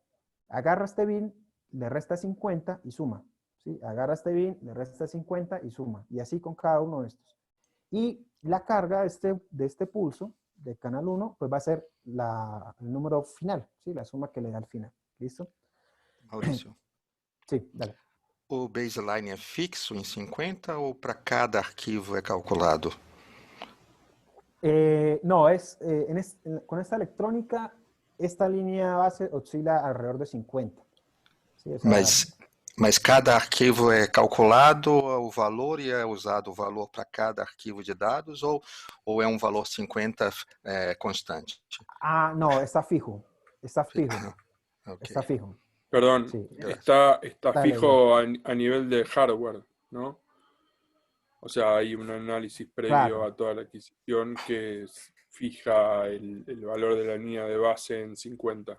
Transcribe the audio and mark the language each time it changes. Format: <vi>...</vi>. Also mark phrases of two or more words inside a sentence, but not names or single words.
<es>Agarra este bin, le resta 50 y suma. ¿Sí? Agarra este bin, le resta 50 y suma. Y así con cada uno de estos. Y la carga de este pulso, del canal 1, pues va a ser el número final, ¿sí? La suma que le da al final. ¿Listo?</es> <pt>Maurício,</pt> <es>Sí, dale.</es> <pt>o baseline é fixo em 50 ou para cada arquivo é calculado?</pt> <es>No, con esta electrónica, esta línea base oscila alrededor de 50. ¿Sí? O sea,</es> <pt>Mas cada arquivo é calculado o valor e é usado o valor para cada arquivo de dados ou é um valor 50 constante?</pt> <es>No, está fijo. Está fijo. Okay. Está fijo. Perdón, Sí. está Dale, fijo a nivel de hardware, ¿no? O sea, hay un análisis previo a toda la adquisición que fija el valor de la línea de base en 50.</es>